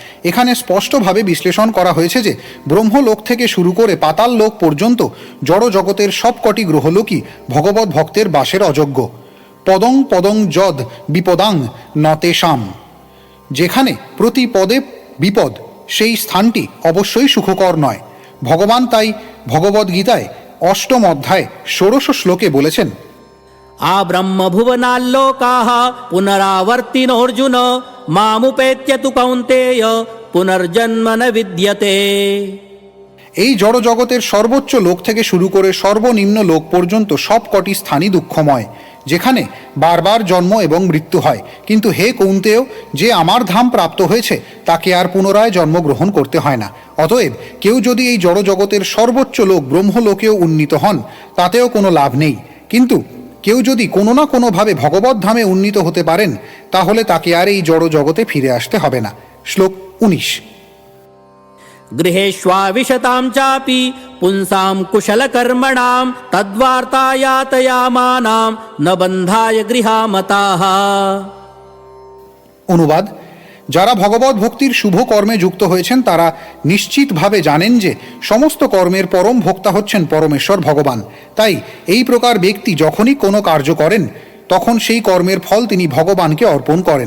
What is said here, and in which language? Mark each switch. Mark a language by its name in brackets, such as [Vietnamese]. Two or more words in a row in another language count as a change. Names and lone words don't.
[Bangla] এখানে স্পষ্টভাবে বিশ্লেষণ করা হয়েছে যে ব্রহ্মলোক থেকে শুরু করে পাতাল লোক পর্যন্ত জড় জগতের সবকটি গ্রহলোকই ভগবত ভক্তের বাসের অযোগ্য। [Sanskrit] পদং পদং যদ বিপদাং নতেশাম, [Bangla] যেখানে প্রতি পদে বিপদ সেই স্থানটি অবশ্যই সুখকর নয়। ভগবান তাই ভগবদ্গীতায় ৮ম অধ্যায় ১৬ শ্লোকে বলেছেন, [Sanskrit] आ ब्रह्मभुवनाल्लोकाः पुनरावर्तिनोऽर्जुन मामुपेत्य तु कौन्तेय पुनर्जन्म न विद्यते। [Bangla] এই জড় জগতের সর্বোচ্চ লোক থেকে শুরু করে সর্বনিম্ন লোক পর্যন্ত সব কটি স্থানই দুঃখময়, যেখানে বারবার জন্ম এবং মৃত্যু হয়। কিন্তু হে কৌন্তেয়, যে আমার ধাম প্রাপ্ত হয়েছে তাকে আর পুনরায় জন্মগ্রহণ করতে হয় না। অতএব কেউ যদি এই জড় জগতের সর্বোচ্চ লোক ব্রহ্মলোকেও উন্নীত হন তাতেও কোনো লাভ নেই, কিন্তু কেউ যদি কোনো না কোনোভাবে ভগবত ধামে উন্নীত হতে পারেন তাহলে তাকে আর এই জড় জগতে ফিরে আসতে হবে না। শ্লোক ১৯। [Sanskrit] गृहेष्वाविशतां चापि पुंसां कुशलकर्मणां तद्वार्ता यातयामानां न बन्धाय गृहामताः। [Bangla] অনুবাদ: যারা ভগবত ভক্তির শুভ কর্মে যুক্ত হয়েছেন তারা নিশ্চিতভাবে জানেন যে সমস্ত কর্মের পরম ভোক্তা হচ্ছেন পরমেশ্বর ভগবান। তাই এই প্রকার ব্যক্তি যখনই কোনো কার্য করেন তখন সেই কর্মের ফল তিনি ভগবানকে অর্পণ করেন।